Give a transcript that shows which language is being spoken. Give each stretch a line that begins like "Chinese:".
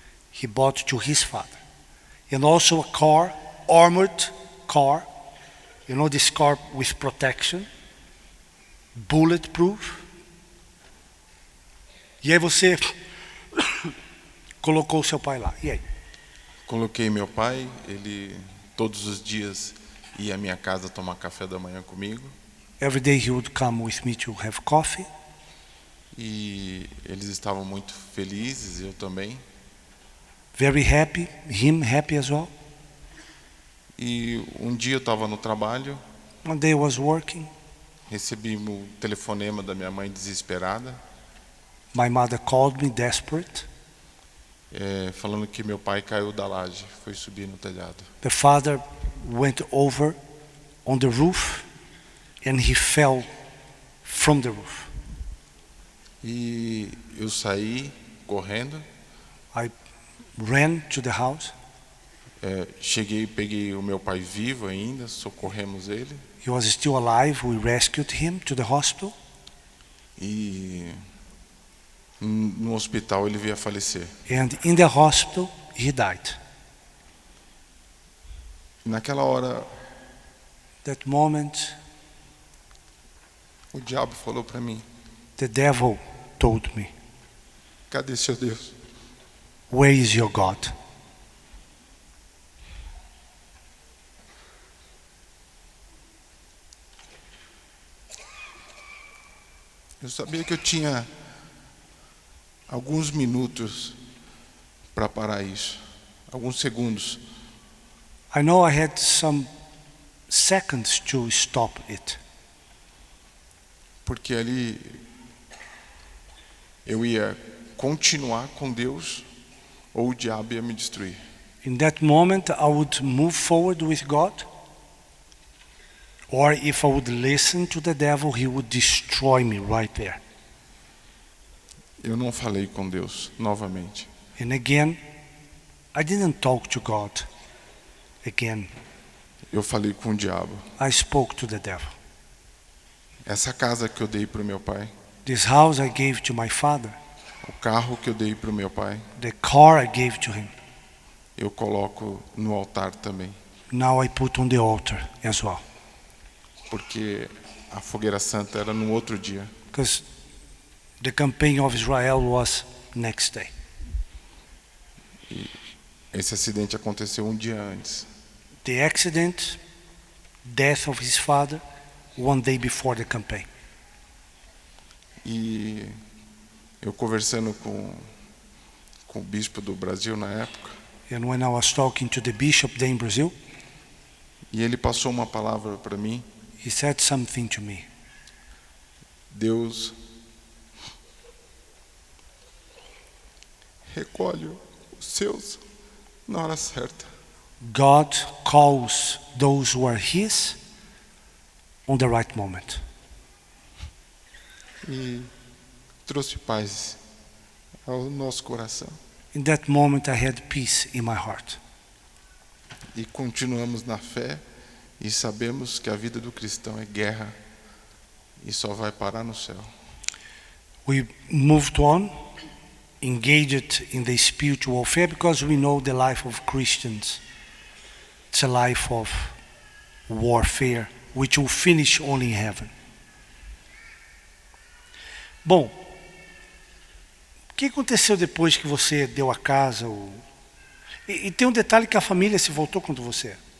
English: He bought to his father. And also a car, armored car. You know, this car with protection. Bulletproof.
Portuguese: E aí você colocou o seu pai lá. E aí? Coloquei meu pai, ele todos os dias ia à minha casa tomar café da manhã comigo.
English: Every day he would come with me to have coffee.
Portuguese: E eles estavam muito felizes, eu também.
English: Very happy, him happy as well.
Portuguese: E um dia eu estava no trabalho,
English: One day I was working.
Portuguese: recebi um telefonema da minha mãe desesperada.
English: My mother called me desperate.
Portuguese: falando que meu pai caiu da laje, foi subir no telhado.
English: The father went over on the roof and he fell from the roof.
Portuguese: E eu saí correndo,
English: I ran to the house.
Portuguese: cheguei, peguei o meu pai vivo ainda, socorremos ele.
English: He was still alive. We rescued him to the hospital.
Portuguese: E no hospital ele veio a falecer.
English: And in the hospital, he died.
Portuguese: E naquela hora,
English: That moment,
Portuguese: o diabo falou para mim:
English: the devil told me,
Portuguese: cadê seu Deus?
English: where is your God?
Portuguese: Eu sabia que eu tinha alguns minutos para parar isso, alguns segundos.
English: I know I had some seconds to stop it.
Portuguese: Porque ali eu ia continuar com Deus ou o diabo ia me destruir.
English: In that moment, I would move forward with God, or if I would listen to the devil, he would destroy me right there.
Portuguese: Eu não falei com Deus novamente.
English: And again, I didn't talk to God again.
Portuguese: Eu falei com o diabo.
English: I spoke to the devil.
Portuguese: Essa casa que eu dei para o meu pai,
English: This house I gave to my father,
Portuguese: o carro que eu dei para o meu pai,
English: the car I gave to him,
Portuguese: eu coloco no altar também.
English: now I put on the altar as well.
Portuguese: Porque a fogueira santa era no outro dia.
English: Because the campaign of Israel was next day.
Portuguese: Esse acidente aconteceu um dia antes.
English: The accident, death of his father, one day before the campaign.
Portuguese: E eu conversando com o bispo do Brasil na época,
English: And when I was talking to the bishop there in Brazil,
Portuguese: e ele passou uma palavra para mim.
English: he said something to me.
Portuguese: Deus recolhe os seus na hora certa.
English: God calls those who are his on the right moment.
Portuguese: E trouxe paz ao nosso coração.
English: In that moment I had peace in my heart.
Portuguese: E continuamos na fé e sabemos que a vida do cristão é guerra e só vai parar no céu.
English: We moved on, engaged in the spiritual warfare, because we know the life of Christians. It's a life of warfare, which will finish only in heaven.
Portuguese: Bom, o que aconteceu depois que você deu a casa? E tem um detalhe que a família se voltou contra você.